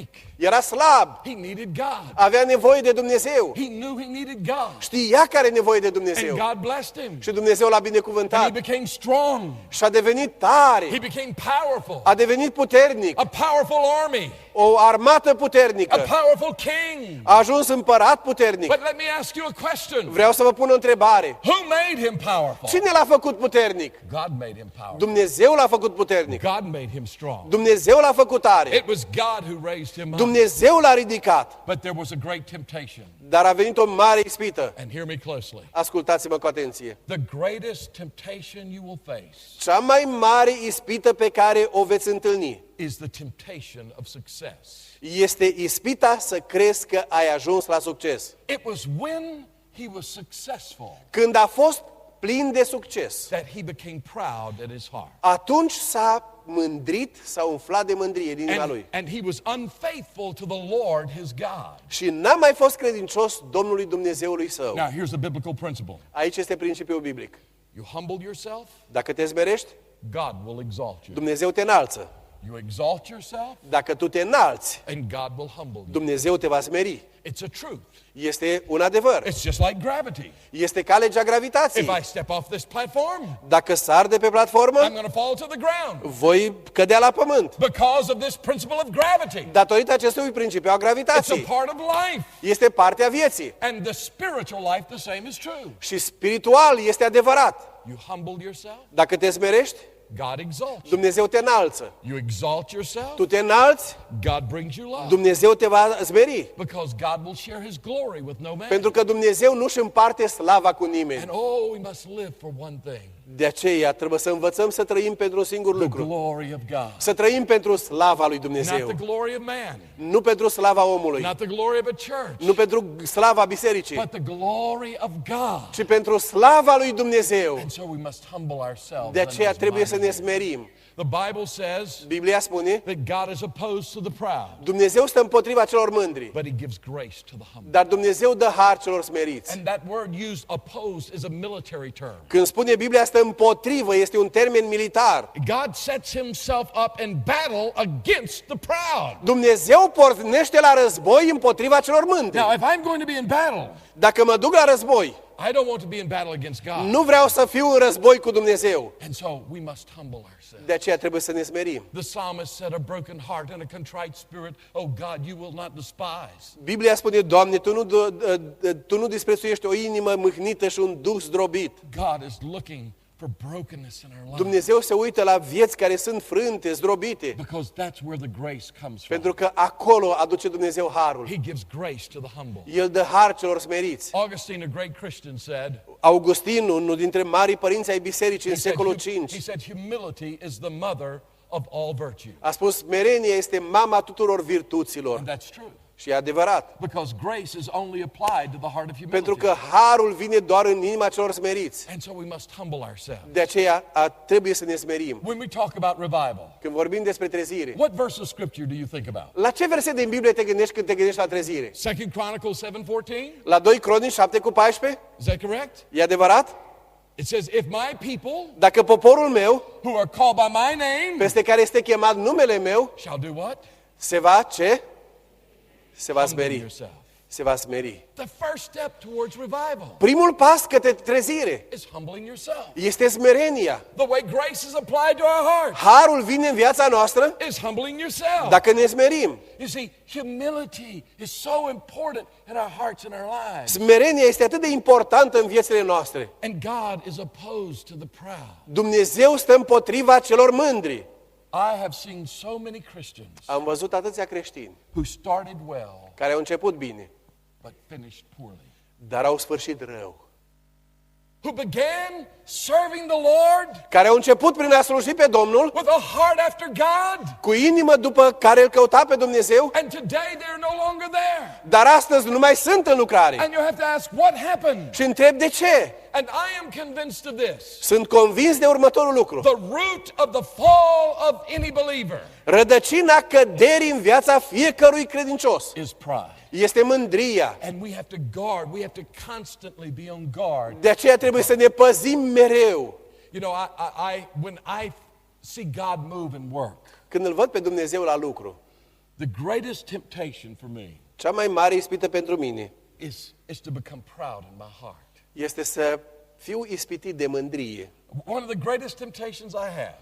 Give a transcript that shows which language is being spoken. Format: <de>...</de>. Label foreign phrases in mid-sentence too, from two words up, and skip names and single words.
<ro>era slab,</ro> <en>He needed God.</en> <ro>avea nevoie de Dumnezeu.</ro> <en>He knew he needed God.</en> <ro>Știa că are nevoie de</ro> <en>And</en> <ro>Dumnezeu.</ro> <en>God blessed him.</en> <ro>Și Dumnezeu l-a</ro> <en>And he</en> <ro>binecuvântat.</ro> <en>became strong.</en> <ro>Și a devenit tare,</ro> <en>He became powerful.</en> <ro>a devenit puternic,</ro> <en>A powerful army.</en> <ro>o armată</ro> <en>A</en> <ro>puternică,</ro> <en>powerful king.</en> <ro>a ajuns împărat puternic.</ro> <en>But let me ask you a question.</en> <ro>Vreau să vă pun o întrebare.</ro> <en>Who made him powerful?</en> <ro>Cine l-a făcut puternic?</ro> <en>God made him powerful.</en> <ro>Dumnezeu l-a făcut puternic.</ro> <en>God made him strong.</en> <ro>Dumnezeu l-a făcut tare.</ro> <en>It was God who raised him up.</en> <ro>Dumnezeu l-a ridicat.</ro> <en>But there was a great temptation.</en> <ro>Dar a venit o mare ispită.</ro> <en>And hear me closely.</en> <ro>Ascultați-mă cu atenție.</ro> <en>The greatest temptation you will face</en> <ro>Cea mai mare ispită pe care o veți întâlni</ro> <en>is the temptation of success.</en> <ro>este ispita să crezi că ai ajuns la succes.</ro> <en>It was when he was successful</en> <ro>Când a fost plin de succes,</ro> <en>that he became proud at his heart.</en> <ro>atunci s-a mândrit, s-a umflat de mândrie din inima lui.</ro> <en>And he was unfaithful to the Lord his God.</en> <ro>Și n-a mai fost credincios Domnului Dumnezeului său.</ro> <en>Now, here's a biblical principle.</en> <ro>Aici este principiul biblic.</ro> <en>You humble yourself,</en> <ro>Dacă te zmerești,</ro> <en>God will exalt you.</en> <ro>Dumnezeu te înalță.</ro> <en>You exalt yourself,</en> <ro>Dacă tu te înalți,</ro> <en>and God will humble you.</en> <ro>Dumnezeu te va smeri.</ro> <en>It's a truth.</en> <ro>Este un adevăr.</ro> <en>It's just like gravity.</en> <ro>Este ca legea gravitației.</ro> <en>If I step off this platform,</en> <ro>Dacă sar de pe platformă,</ro> <en>I'm going to fall to the ground</en> <ro>voi cădea la pământ.</ro> <en>because of this principle of gravity.</en> <ro>Datorită acestui principiu a</ro> <en>It's a</en> <ro>gravitației.</ro> <en>part of life.</en> <ro>Este partea vieții.</ro> <en>And the spiritual life, the same is true.</en> <ro>Și spiritual este adevărat.</ro> <en>You humble yourself,</en> <ro>Dacă te smerești,</ro> <en>God exalts you.</en> <ro>Dumnezeu te înalță.</ro> <en>You exalt yourself,</en> <ro>Tu te înalți,</ro> <en>God brings you love.</en> <ro>Dumnezeu te va smeri.</ro> <en>Because God will share his glory with no man.</en> <ro>Pentru că Dumnezeu nu-și împarte slava cu nimeni.</ro> <en>And oh, we must live for one thing,</en> <ro>De aceea trebuie să învățăm să trăim pentru un singur</ro> <en>the</en> <ro>lucru.</ro> <en>glory of God.</en> <ro>Să trăim pentru slava lui</ro> <en>Not</en> <ro>Dumnezeu.</ro> <en>the glory of man,</en> <ro>Nu pentru slava omului.</ro> <en>not the glory of a church,</en> <ro>Nu pentru slava bisericii.</ro> <en>but the glory of God.</en> <ro>Ci pentru slava lui Dumnezeu.</ro> <en>And so we must humble ourselves.</en> <ro>De aceea</ro> <en>under his</en> <ro>trebuie să</ro> <en>mighty</en> <ro>ne</ro> <en>hand.</en> <ro>smerim.</ro> <en>The Bible says</en> <ro>Biblia spune,</ro> <en>that God is opposed to the proud,</en> <ro>Dumnezeu stă împotriva celor mândri,</ro> <en>but he gives grace to the humble.</en> <ro>dar Dumnezeu dă har celor smeriți.</ro> <en>And that word used, opposed, is a military term.</en> <ro>Când spune Biblia stă împotrivă, este un termen militar.</ro> <en>God sets himself up in battle against the proud.</en> <ro>Dumnezeu pornește la război împotriva celor mândri.</ro> <en>Now, if I'm going to be in battle,</en> <ro>Dacă mă duc la război,</ro> <en>I don't want to be in battle against God.</en> <ro>Nu vreau să fiu în război cu Dumnezeu.</ro> <en>And so we must humble ourselves.</en> <ro>De aceea trebuie să ne smerim.</ro> <en>The psalmist said, a broken heart and a contrite spirit, oh God, you will not despise.</en> <ro>Biblia spune, Doamne, Tu nu disprețuiești o inimă mâhnită și un duh zdrobit.</ro> <en>God is looking for brokenness in our lives.</en> <ro>Dumnezeu se uită la vieți care sunt frânte, zdrobite,</ro> <en>Because that's where the grace comes from.</en> <ro>pentru că acolo aduce Dumnezeu harul.</ro> <en>He gives grace to the humble.</en> <ro>El dă har celor smeriți.</ro> <en>Augustine, a great Christian, said,</en> <ro>Augustin, unul dintre marii părinți ai bisericii în</ro> <en>he said,</en> <ro>secolul</ro> <en>he</en> <ro>V,</ro> <en>said, humility is the mother of all virtue.</en> <ro>a spus, smerenia este mama tuturor virtuților.</ro> <en>And that's true.</en> <ro>Și e adevărat.</ro> <en>Because grace is only applied to the heart of humility.</en> <ro>Pentru că harul vine doar în inima celor smeriți.</ro> <en>And so we must humble ourselves.</en> <ro>De aceea trebuie să ne smerim.</ro> <en>When we talk about revival,</en> <ro>Când vorbim despre trezire,</ro> <en>what verse of scripture do you think about?</en> <ro>la ce verset din Biblie te gândești când te gândești la trezire?</ro> <en>2 Chronicles 7:14?</en> <ro>La 2 Cronici 7:14?</ro> <en>Is that correct?</en> <ro>E adevărat?</ro> <en>It says, if my people</en> <ro>Dacă poporul meu,</ro> <en>who are called by my name</en> <ro>peste care este chemat numele meu,</ro> <en>shall do what?</en> <ro>se va ce? Se va</ro> <en>Humble</en> <ro>smeri.</ro> <en>yourself.</en> <ro>Se va smeri.</ro> <en>The first step towards revival</en> <ro>Primul pas către trezire</ro> <en>is humbling yourself.</en> <ro>este smerenia.</ro> <en>The way grace is applied to our hearts</en> <ro>Harul vine în viața noastră</ro> <en>is humbling yourself.</en> <ro>dacă ne smerim.</ro> <en>You see, humility is so important in our hearts and our lives.</en> <ro>Smerenia este atât de importantă în viețile noastre.</ro> <en>And God is opposed to the proud.</en> <ro>Dumnezeu stă împotriva celor mândri.</ro> <en>I have seen so many Christians</en> <ro>Am văzut atâția creștini</ro> <en>who started well</en> <ro>care au început bine,</ro> <en>but finished poorly.</en> <ro>dar au sfârșit rău.</ro> <en>Who began serving the Lord</en> <ro>Care au început prin a sluji pe Domnul,</ro> <en>with a heart after God,</en> <ro>cu inimă după care îl căuta pe Dumnezeu,</ro> <en>and today they're no longer there.</en> <ro>dar astăzi nu mai sunt în lucrare.</ro> <en>And you have to ask, what happened?</en> <ro>Și întreb de ce.</ro> <en>And I am convinced of this.</en> <ro>Sunt convins de următorul lucru.</ro> <en>The root of the fall of any believer</en> <ro>Rădăcina căderii în viața fiecărui credincios</ro> <en>is pride.</en> <ro>este mândria.</ro> <en>And we have to guard, we have to constantly be on guard.</en> <ro>De aceea trebuie să ne păzim mereu.</ro> <en>You know, when I see God move and work,</en> <ro>Când îl văd pe Dumnezeu la lucru,</ro> <en>the greatest temptation for me</en> <ro>cea mai mare ispită pentru mine</ro> <en>is to become proud in my heart.</en> <ro>este să fiu ispitit de mândrie.</ro> <en>One of the greatest temptations I have</en>